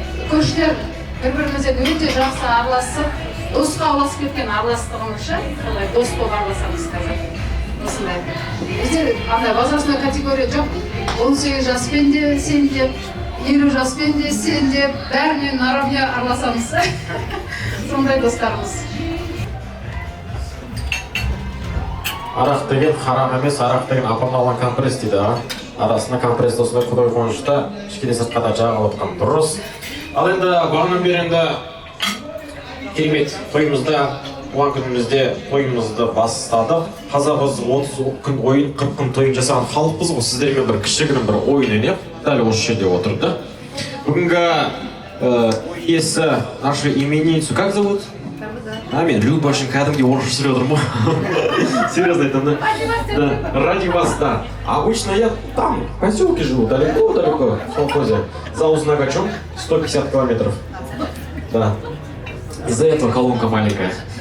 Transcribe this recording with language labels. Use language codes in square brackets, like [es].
[kk] Көршілер бір-бірімізбен өте жақсы араласып, досқа араласып кеткен араластығымыз үшін, дос болып араласамыз қазір. Осындай. Бізде андай возрастной категория жоқ. 18 жаспен де сен деп, 50 жаспен де сен деп, бәрінен наравне араласамыз. Сондай достарымыз. Арақ деген харақ емес, арақ деген апам алған компресс дейді. Арасына компресс осындай құдай қонышта, кішкене сыртқа да жағып отқан дұрыс. Ал енді бағынан бері енді керемет тойымызда, туған күнімізде тойымызды бастадық. Қазағыз 30 күн ойын, 40 күн тойын жасаған халықпыз ғой. Сіздермен бір кішігірім бір ойын ойнап, дәл осы жерде отырды. Бүгінгі иесі [ru] нашу именинницу как зовут? [kk] Мен Люба үшін кәдімге орысша сөйлеп отырмын. [ru] Серьезно айтамын, да? Ради вас, да. Обычно я там, в поселке живу, далеко, в колхозе. За Узнагачом 150 километров. Да. Из-за этого колонка маленькая.